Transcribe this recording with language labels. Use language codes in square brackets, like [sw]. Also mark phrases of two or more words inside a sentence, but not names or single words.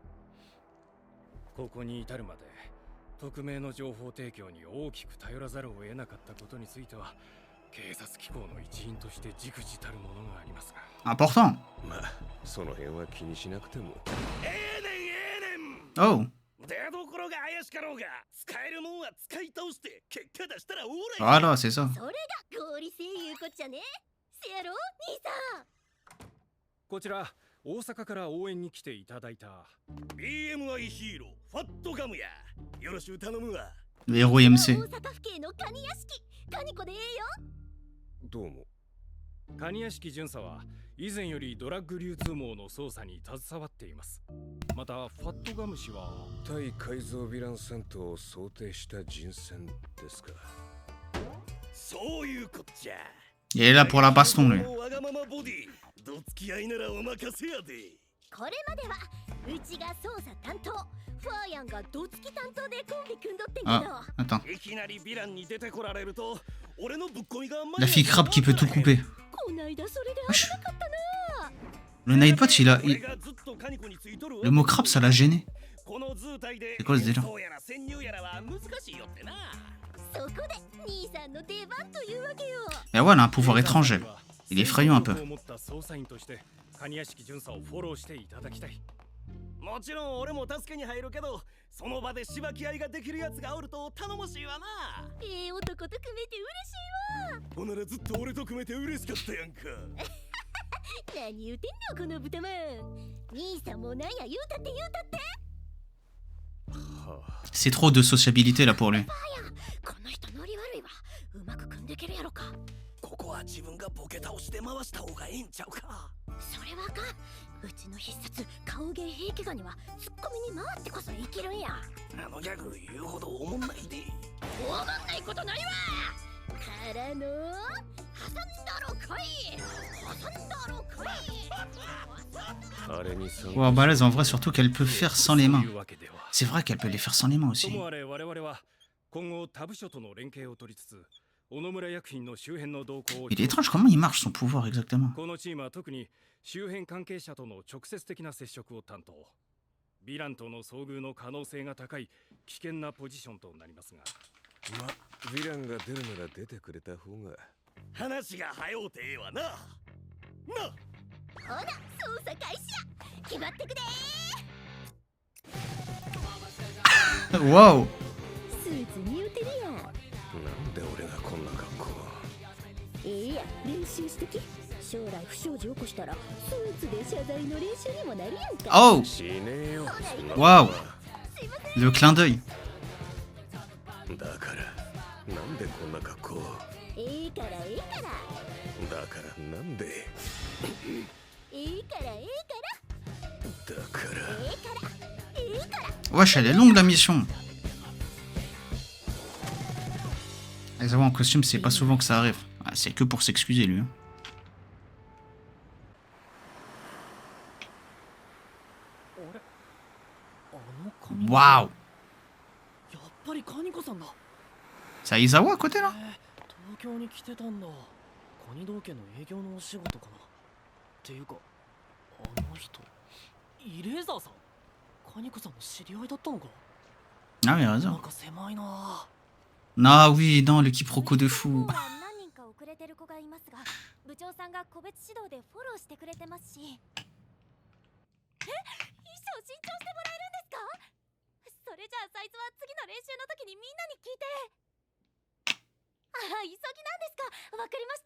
[ja] ここに至るまで匿名の情報提供に大きく頼らざるを得なかったことについては、警察機構の一員として忸怩たるものがありますが。 [fr] Important. [ja] まあ、その辺は気にしなくても。 Oh. 出どころが怪しかろうが、使えるもんは使い倒して結果出したらオー [fr] Voilà, [ja] ライ。 [fr] c'est ça. [ja] それが合理性いうこっちゃね。せやろ、兄さん。こちら大阪から応援に来ていただいた BMI ヒーローファットガムや。よろしゅう頼むわ。 [fr] Le héros MC. [ja] 大阪府警のカニ屋敷、カニコでええよ。どうも。カニ屋敷巡査は以前よりドラッグ流通網の捜査に携わっています。またファットガム氏は対改造ヴィラン戦闘を想定した人選ですか。そういうこっちゃ。 [fr] Il est là pour la baston, lui. [ja] わがままボディ、どつき合いならお任せやで。これまではうちが捜査担当、ファーヤンがどつき担当でコンビ組んどってんけど。 [fr] Ah, attends. [ja] いきなりヴィランに出てこられると、俺のぶっ込みが [fr] La fille crabe qui peut tout couper. [ja] こないだそれで危なかったな。 [fr] Le Nightbot, Le mot crabe, ça l'a gêné. C'est quoi ce délire? [ja] そこで兄さんの出番というわけよ。 [fr] Mais ouais, elle a un pouvoir étranger. Il est effrayant un peu. [ja] カニ屋敷巡査をフォローしていただきたい。もちろん俺も助けに入るけど、その場でしばき合いができるやつがおると頼もしいわな。男と組めて嬉しいわ。ほんならずっと俺と組めて嬉しかったやんか。何言うてんのこの豚まん。兄さんもなんや言うたって言うたって。 [fr] C'est trop de sociabilité là pour lui. [ja] この人ノリ悪いわ。うまく組んでけるやろか。ここは自分がボケ倒して回した方がええんちゃうか。それはあかん。うちの必殺顔芸平家ガニはツッコミに回ってこそ生きるんや。あのギャグ言うほどおもんないで。おもんないことないわ。からの挟んだろかい。挟んだろかい。あれに参加 [fr] Wow, balèze en vrai, surtout qu'elle peut faire sans les mains. C'est vrai qu'elle peut les faire sans les mains [ja] と [fr] aussi. [ja] もあれ我々は今後他部署との連携を取りつつ小野村薬品の周辺の動向を [fr] Il est étrange comment il marche son pouvoir exactement. [ja] このチームは特に周辺関係者との直接的な接触を担当ヴィランとの遭遇の可能性が高い危険なポジションとなりますがま、ヴィランが出るなら出てくれた方が話が早うてええわな。な。ほら、捜査開始や。決まってくで Waouh! スーツ似合うてるやん。なんで俺がこんな格好いいや、練習しとき。将来不祥事起こしたらスーツで謝罪の練習にもなるやんか。 Oh! しねえよそんな Waouh! ことは [fr] Le clin d'œil. [ja] だからなんでこんな格好いいからいいからだからなんでいいからいいだからからいいからいいから [fr] Wesh, elle est longue la mission. Les avoir en costume, c'est pas souvent que ça arrive. Ah, c'est que pour s'excuser lui. Hein. [ja] 髪 Waouh! やっぱりカニコさんだ。 [fr] C'est Aizawa à côté là? [ja] 東京に来てたんだ。カニ道家の営業のお仕事かな。っていうか、あの人、イレーザーさん。カニコさんの知り合いだったのか。 [fr] Ah oui, [ja] な [fr] raison. [ja] んか狭いな。 [fr] Ah oui, non, le quiproquo de fou. [ja] 今日は何人か遅れてる子がいますが、部長さんが個別指導でフォローしてくれてますし。衣装新調してもらえるんですか？それじゃあサイズは次の練習の時にみんなに聞いて。ああ、急ぎなんですか。わかりました。